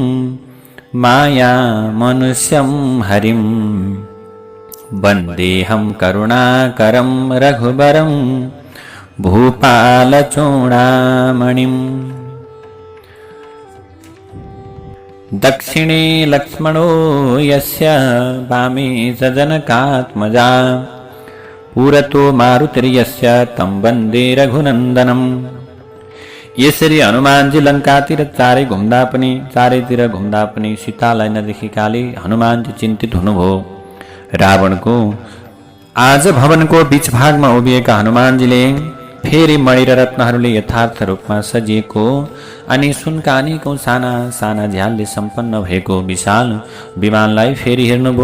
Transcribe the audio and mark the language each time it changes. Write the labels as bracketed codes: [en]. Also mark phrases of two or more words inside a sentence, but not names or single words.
[sa] मायामनुष्यं हरिं वन्देऽहं करुणाकरं रघुबरं भूपालचूडामणिम्। दक्षिणे लक्ष्मणो यस्य वामे च जनकात्मजा पुरतो मारुतिर्यस्य तं वन्दे रघुनन्दनम्। [ne] यसरी हनुमानजी लङ्कातिर चारैतिर घुम्दा पनि सीतालाई नदेखेकाले हनुमानजी चिन्तित हुनुभयो। रावणको आज भवनको बीच भागमा उभिएका हनुमानजीले फेरि मणि र रत्नहरूले यथार्थ रूपमा सजिएको अनि सुनका अनेकौं साना साना झ्यालले सम्पन्न भएको विशाल विमानलाई फेरि हेर्नुभयो।